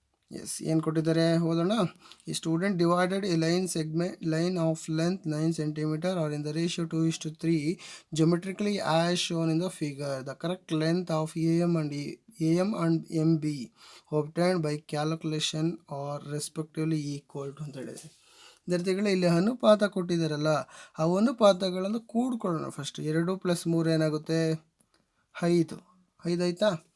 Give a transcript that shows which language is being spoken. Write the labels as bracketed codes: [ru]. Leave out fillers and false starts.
[kn] Yes, ಏನು ಕೊಟ್ಟಿದ್ದಾರೆ ಓದೋಣ. [en] ಈ student divided a line of length 9 cm or in the ratio 2:3 geometrically as shown in the figure. The correct length of AM and MB obtained by calculation or respectively equal to [kn] ಅಂತ ಹೇಳಿದೆ. ವಿದ್ಯಾರ್ಥಿಗಳೇ, ಇಲ್ಲಿ ಅನುಪಾತ ಕೊಟ್ಟಿದ್ದಾರಲ್ಲ, ಆ ಅನುಪಾತಗಳನ್ನು ಕೂಡ್ಕೊಳ್ಳೋಣ. First 2 + 3 ಏನಾಗುತ್ತೆ? 5 ಆಯಿತಾ?